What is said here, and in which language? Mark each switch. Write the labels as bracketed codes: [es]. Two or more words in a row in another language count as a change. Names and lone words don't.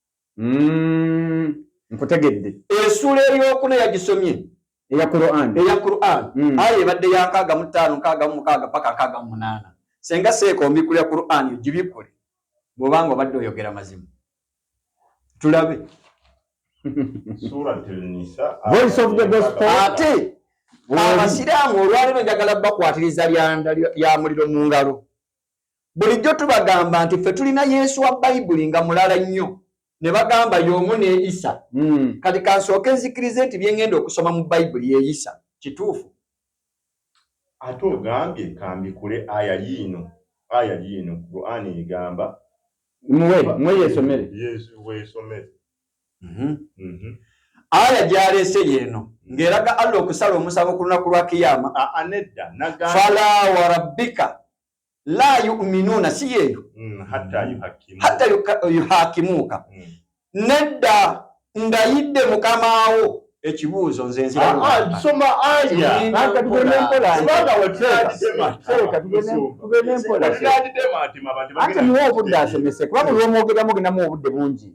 [lg] Nkutegedde. Essuula ey'okuna yagisomye. Eya Quran. Aya ebadde ya 65, 66 paka 68. Senga seeko ombikulya Quran gibikule. Bw'obanga obadde oyogera mazima. Tulabe. [en] Voice of the gospel. [lg] Ate abasiraamu olwaleero njagala bakwatiriza lya muliro mu ngalo. Bulijjo tubagamba nti ffe tulina Yesu wa Bayibuli nga mulala nnyo. Ne bagamba y'omu ne Isa. Kati kansooke nzikirize nti bye ngenda okusoma mu Bayibuli ye Isa. Kituufu. Ate ogambye kambikule aya yiino. Qur'an egamba. Mwe yesomere. Yesu weesomere. Aya gyaleese yeeno ng'eraga Allah okusala omusabo ku lunaku lwa kiyama. Nedda [ar] فلا وربك لا يؤمنون [lg] si yeyo [ar] حتى يحكموك. [lg] Nedda ndayidde mukamawo ekibuuzo nze nzira. Soma aya. Ate muwe obudde asomese kuba buli omwogeramu ogendamu obudde bungi.